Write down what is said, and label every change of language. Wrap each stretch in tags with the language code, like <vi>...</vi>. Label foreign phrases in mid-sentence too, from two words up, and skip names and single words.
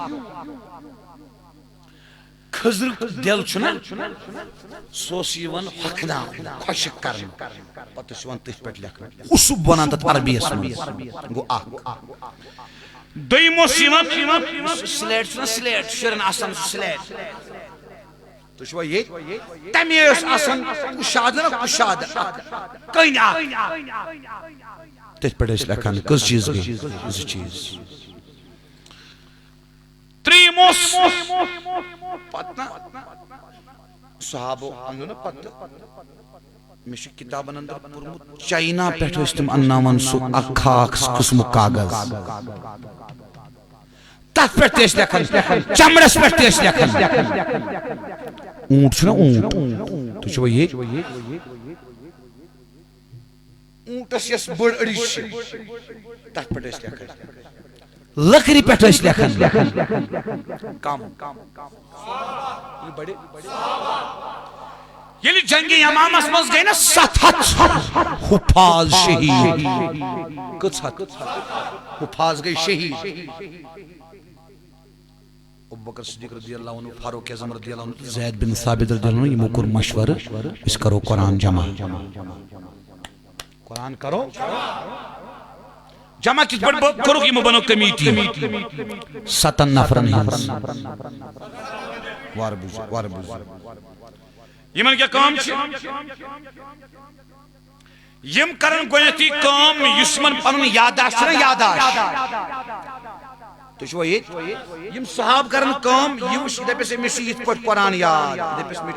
<ks>خضرُک دل چھُنا سُہ اوس یِوان ہۄکھناونہٕ خۄشٕک کرنہٕ پتہٕ اوس یِوان تٔتھۍ پٮ۪ٹھ لیکھنہٕ اُسُب وَنان تتھ عربیَس منٛز گوٚو اکھ دوٚیِم اوس یِوان سلیٹ چھُنا سلیٹ شُرٮ۪ن آسان سُہ سلیٹ تُہۍ چھُوا ییٚتہِ تَمے اوس آسان کُشادٕ نا کُشادٕ کٔنۍ اکھ تٔتھۍ پٮ۪ٹھ ٲسۍ لیکھان کٔژ چیٖز گٔے زٕ چیٖز ترٛیٚیِم اوس پتہٕ نا صحابو اَنٛدو نا پتہٕ مےٚ چھُ کِتابن انٛدر پوٚرمُت چاینا پٮ۪ٹھ ٲسۍ تِم انناوان سُہ اکھ خاص قٕسمُک کاغذ تتھ پٮ۪ٹھ تہِ ٲسۍ لیکھان چمڑس پٮ۪ٹھ تہِ ٲسۍ لیکھان اونٹ چھُنا اونٹ تُہۍ چھُوا ییٚتہِ اونٹس یۄس بٔڑ أڑِج چھِ تتھ پٮ۪ٹھ ٲسۍ لیکھان لکڑِ پٮ۪ٹھ ٲسۍ لیکھان کم ییٚلہِ جنگِ یمامس منٛز گٔے نا 700 حُفاظ شہیٖد کٔژ ہتھ حُفاظ گٔے شہیٖد ابوبکر صدیق</ks> <ar>رضی اللہ عنہ</ar> <ks>فاروق اعظم</ks> <ar>رضی اللہ عنہ</ar> <ks>زید بن ثابت</ks> <ar>رضی اللہ عنہ</ar> <ks>یمو کوٚر مشورٕ أسۍ کرو قرآن جمع قرآن کرو جمع کِتھ پٲٹھۍ کوٚرُکھ یِمو بنٲو کمیٖٹی 7 نفرن ہٕنٛز وارٕ بوٗزِو یمن کیٛاہ کٲم چھِ یم کرن گۄڈنیٚتھٕے کٲم یُس یمن پنُن یاداشت چھُنا یاداشت تُہۍ چھُوا ییٚتہِ یم صحاب کرن کٲم یہِ وٕچھ دپٮ۪س أمِس چھُ یِتھ پٲٹھۍ قرآن یاد دپٮ۪س مےٚ</ks>